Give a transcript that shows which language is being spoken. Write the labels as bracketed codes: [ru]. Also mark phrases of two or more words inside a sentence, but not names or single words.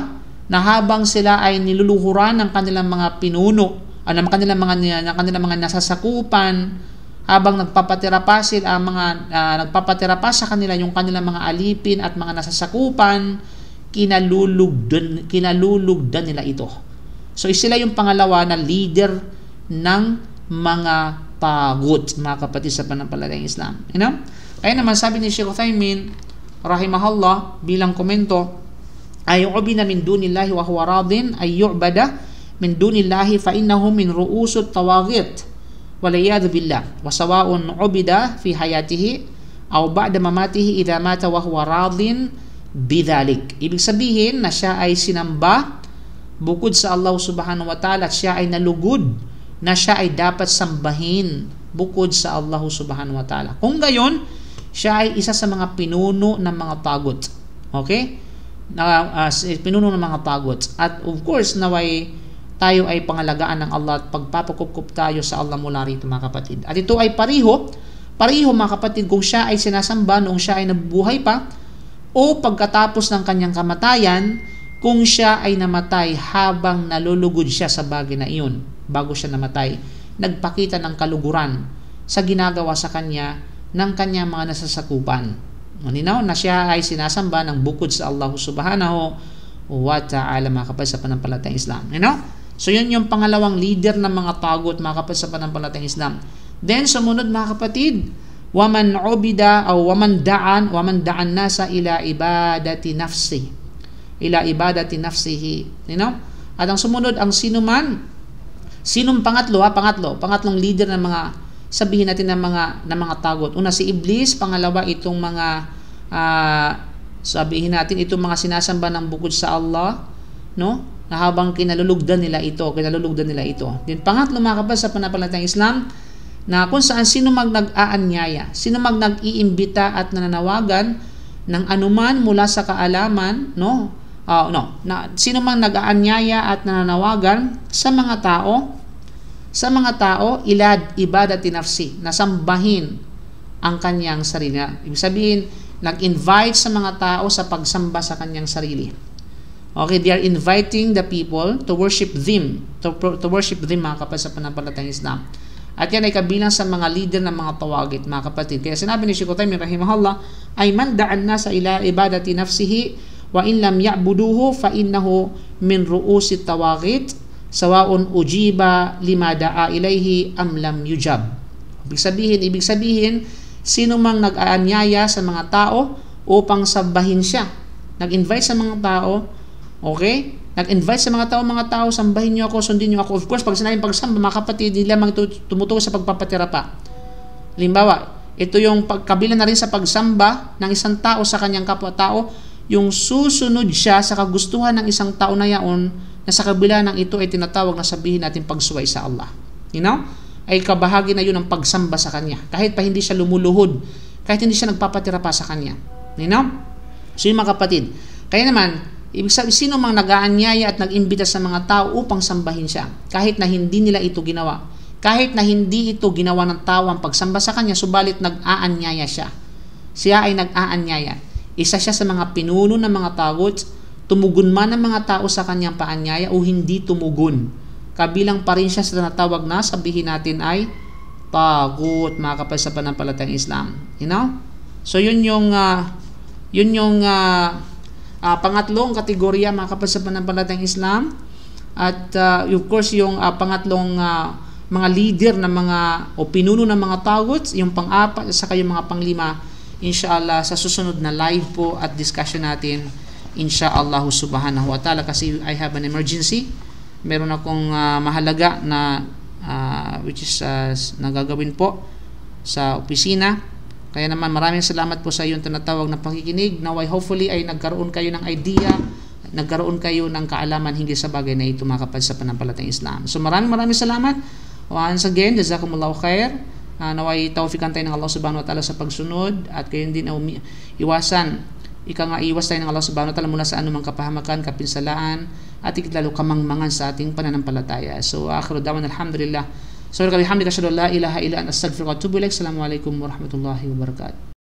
[tl] Na habang sila ay niluluhuran ng kanilang mga pinuno, ng kanilang mga nasasakupan, habang nagpapatira pa sila nagpapatira pa sa kanila yung kanilang mga alipin at mga nasasakupan, kinalulugdan nila ito. So sila yung pangalawa na leader ng mga tagut, mga kapatid sa pananampalatayang Islam. [en] You know? [tl] Kaya naman sabi ni Sheikh Uthaymin rahimahullah bilang komento, [ar] أي عبد من دون الله وهو راض أي يعبد من دون الله فإنه من رؤوس الطواغيت والعياذ بالله وسواء عبد في حياته أو بعد مماته إذا مات وهو راض بذلك. [tl] Ibig sabihin na siya ay sinamba bukod sa Allah [ar] سبحانه وتعالى [tl] at siya ay nalugod na siya ay dapat sambahin bukod sa Allah [ar] سبحانه وتعالى. [tl] Kung gayon, siya ay isa sa mga pinuno ng mga tagut. Okay? Pinuno ng mga tagut. At [en] of course, [tl] naway tayo ay pangalagaan ng Allah at pagpapakup tayo sa Allah mula rito mga kapatid. At ito ay pareho mga kapatid kung siya ay sinasamba noong siya ay nabubuhay pa o pagkatapos ng kanyang kamatayan kung siya ay namatay habang nalulugod siya sa bagay na iyon bago siya namatay. Nagpakita ng kaluguran sa ginagawa sa kanya ng kanyang mga nasasakupan. Ninaw na siya ay sinasamba ng bukod sa Allah [ar] سبحانه وتعالى [tl] mga kapatid sa pananampalatayang Islam. [en] You know? [tl] So yun yung pangalawang leader ng mga tagut mga kapatid sa pananampalatayang Islam. Then sumunod mga kapatid, [ar] ومن عبد o ومن دعا الناس إلى عبادة نفسي. إلى عبادة نفسه. [en] You know? [tl] At ang sumunod ang sinong pangatlong leader ng mga sabihin natin ng mga tagut. Una si Iblis, pangalawa itong mga sabihin natin itong mga sinasamba ng bukod sa Allah, no? Na habang kinalulugdan nila ito. Then pangatlo mga kapatid sa pananampalatayang Islam, na kung saan sino nag-aanyaya, sino nag-iimbita at nananawagan ng anuman mula sa kaalaman, sino mang nag-aanyaya at nananawagan sa mga tao [ar] إلى عبادة نفسي, [tl] na sambahin ang kanyang sarili. Ibig sabihin, nag-invite sa mga tao sa pagsamba sa kanyang sarili. [en] Okay, they are inviting the people to worship them, to worship them [tl] mga kapatid sa pananampalatayang Islam. At yan ay kabilang sa mga leader ng mga tawagit mga kapatid. Kaya sinabi ni Sheikh Uthaymin rahimahullah, [ar] أي من دعا الناس إلى عبادة نفسه وإن لم يعبدوه فإنه من رؤوس الطواغيت سواء أجيب لما دعا إليه أم لم يجب. [tl] Ibig sabihin, sino mang nag-aanyaya sa mga tao upang sambahin siya. Nag-invite sa mga tao, okay? Nag-invite sa mga tao, sambahin niyo ako, sundin niyo ako. [en] Of course, [tl] pag sinabing pagsamba, mga kapatid, hindi lamang tumutukoy sa pagpapatira pa. Halimbawa, ito yung pagkabila na rin sa pagsamba ng isang tao sa kanyang kapwa-tao, yung susunod siya sa kagustuhan ng isang tao na yaon, na sa kabila ng ito ay tinatawag na sabihin natin pagsuway sa Allah. [en] You know? [tl] Ay kabahagi na yun ng pagsamba sa kanya. Kahit pa hindi siya lumuluhod, kahit hindi siya nagpapatira pa sa kanya. [en] You know? [tl] So yung mga kapatid, kaya naman, ibig sabihin, sino mang nag-aanyaya at nag-imbita sa mga tao upang sambahin siya, kahit na hindi nila ito ginawa, kahit na hindi ito ginawa ng tao ang pagsamba sa kanya, subalit nag-aanyaya siya. Siya ay nag-aanyaya. Isa siya sa mga pinuno ng mga tagot, tumugon man ang mga tao sa kanyang paanyaya o hindi tumugon. Kabilang pa rin siya sa tinatawag na sabihin natin ay tagut, mga kapatid sa pananampalatayang Islam. [en] You know? [tl] So yun yung pangatlong kategorya, mga kapatid sa pananampalatayang Islam. At [en] of course [tl] yung pangatlong mga leader ng mga o pinuno ng mga taguts, yung pang-apat sa yung mga panglima, inshallah sa susunod na live po at discussion natin, [ar] إن شاء الله سبحانه وتعالى, [tl] kasi [en] I have an emergency. [tl] Meron akong mahalaga na which is nagagawin po sa opisina. Kaya naman maraming salamat po sa iyong tinatawag na pakikinig. Naway hopefully ay nagkaroon kayo ng idea, nagkaroon kayo ng kaalaman hinggil sa bagay na ito, mga kapatid sa pananampalatayang Islam. So maraming salamat. [en] Once again, [ar] جزاكم الله خير. [tl] Naway tawfikan tayo ng Allah [ar] سبحانه وتعالى [tl] sa pagsunod, at kayo din iwas tayo ng Allah [ar] سبحانه وتعالى [tl] mula sa anumang kapahamakan, kapinsalaan, at ikitlalo kamangmangan sa ating pananampalataya. [ar] So آخر دعوان الحمد لله. So بحمدك أشهد أن لا إله إلا أنت أستغفرك وأتوب إليك. السلام عليكم ورحمة الله وبركاته.